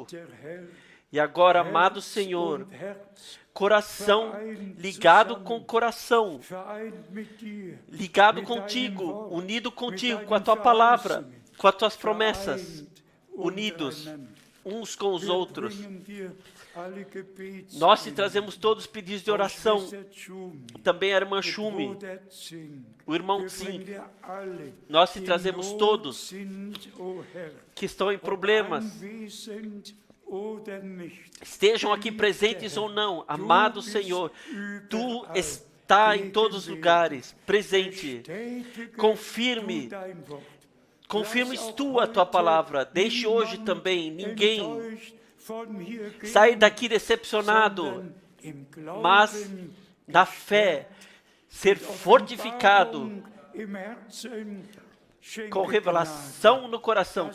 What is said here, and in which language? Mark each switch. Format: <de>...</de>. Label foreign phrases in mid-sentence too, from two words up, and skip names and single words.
<pt>E agora, amado Senhor, coração ligado com coração, ligado contigo, unido contigo, com a Tua palavra, com as Tuas promessas, unidos uns com os</pt> <de>Wir</de> <pt>outros.</pt> <de>bringen dir alle Gebets-</de> <pt>Nós te trazemos todos os pedidos de oração. Também a irmã Schumi,</pt> <de>Bruder Zink.</de> <pt>o irmão</pt> <de>Wir</de> <pt>Tsim.</pt> <de>bringen dir alle,</de> <pt>Nós te</pt> <de>die</de> <pt>trazemos</pt> <de>Not</de> <pt>todos</pt> <de>sind, o Herr,</de> <pt>que estão em</pt> <de>ob</de> <pt>problemas,</pt> <de>anwesend oder nicht.</de> <pt>estejam aqui presentes ou não. Amado Senhor, Tu está em todos os lugares, presente. Confirme, confirmes Tu a Tua palavra. Deixe hoje também ninguém sair daqui decepcionado, mas na fé, ser fortificado com revelação no coração.</pt>